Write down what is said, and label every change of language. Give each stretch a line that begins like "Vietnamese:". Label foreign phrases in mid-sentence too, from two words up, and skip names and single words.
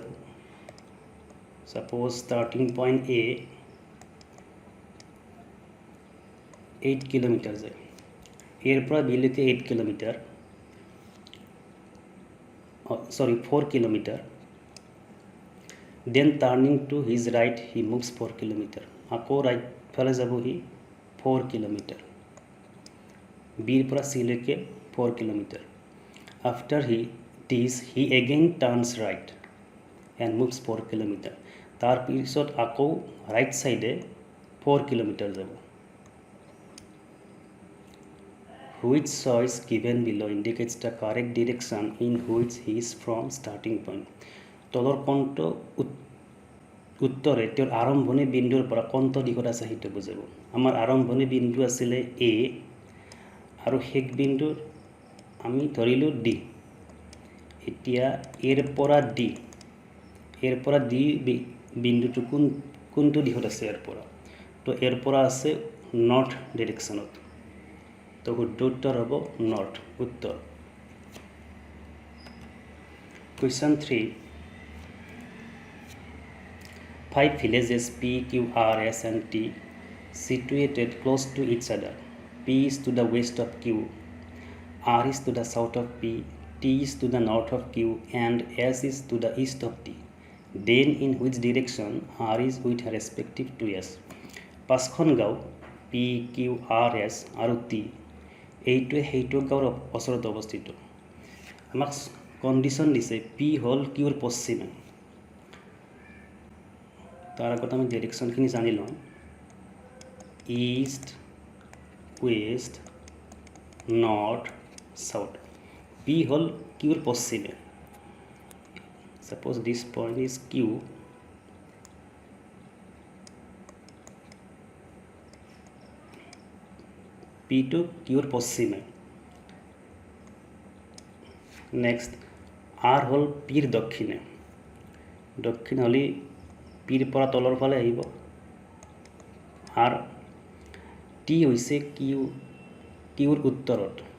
English: suppose starting point
Assamese: A 8 কিলোমিটাৰ যায়, ইয়াৰ পৰা B লৈকে 8 কিলোমিটাৰ 4 কিলোমিটাৰ।
English: then turning to his right he moves 4 kilometre.
Assamese: আকৌ ৰাইট ফালে যাব সি 4 কিলোমিটাৰ। বিৰ পৰা C লৈকে 4 কিলোমিটাৰ।
English: আফটাৰ he again turns right and moves 4 কিলোমিটাৰ।
Assamese: তাৰ পিছত আকৌ
English: right side
Assamese: 4 কিলোমিটাৰ যাব।
English: Which choice given below indicates the correct direction in which he is from starting point?
Assamese: তলৰ কোনটো উত্তৰে তেওঁৰ আৰম্ভণি বিন্দুৰ পৰা কোনটো দিশত আছে সেইটো বুজাব আমাৰ আৰম্ভণি বিন্দু আছিলে A আৰু শেষ বিন্দু আমি ধৰিলোঁ D এতিয়া এৰ পৰা D বিন্দুটো কোনটো দিশত আছে এৰ পৰা তো এৰ পৰা আছে
English: north direction
Assamese: তো শুদ্ধ উত্তৰ হ'ব নৰ্থ উত্তৰ
English: Question 3 5 villages P, Q, R, S and T situated close to each other. P is to the west of Q, R is to the south of P, T is to the north of Q and S is to the east of T. Then in which direction R is with respective to S?
Assamese: পাঁচখন গাঁও P, Q, R, S আৰু T এইটোৱে সেইটো গাঁৱৰ ওচৰত অৱস্থিত আমাক কণ্ডিশ্যন দিছে P হ'ল Qৰ পশ্চিমে তাৰ আগত আমি ডাইৰেকশ্যনখিনি জানি লওঁ
English: East West North South
Assamese: P হ'ল Qৰ পশ্চিমে
English: suppose this point is Q
Assamese: P to Qৰ পশ্চিমে next R হ'ল Pৰ দক্ষিণে দক্ষিণ হ'লে Pৰ পৰা তলৰ ফালে আহিব আৰু T হৈছে Qৰ উত্তৰত